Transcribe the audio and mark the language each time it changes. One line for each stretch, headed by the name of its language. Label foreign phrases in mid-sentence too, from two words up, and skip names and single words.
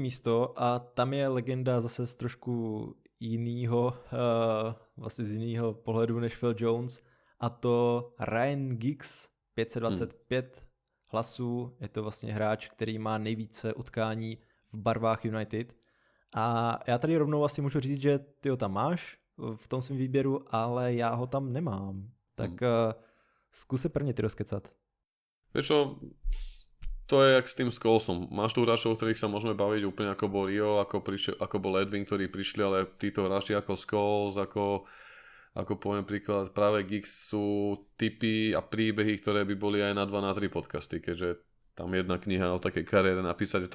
Czech: místo a tam je legenda zase z trošku jinýho, vlastně z jinýho pohledu než Phil Jones, a to Ryan Giggs, 525 hlasů, je to vlastně hráč, který má nejvíce utkání v barvách United. A já tady rovnou asi můžu říct, že ty ho tam máš v tom svém výběru, ale já ho tam nemám. Tak zkus se prvně ty rozkecat.
Slovak: Vieš čo, to je jak s tým Scholesom. Máš tu hráčov, o ktorých sa môžeme baviť úplne ako bol Rio, ako bol Edwin, ktorí prišli, ale títo hráči ako Scholes, ako poviem príklad, práve Giggs sú typy a príbehy, ktoré by boli aj na 2-3 podcasty, keďže tam jedna kniha o takej kariére napísať.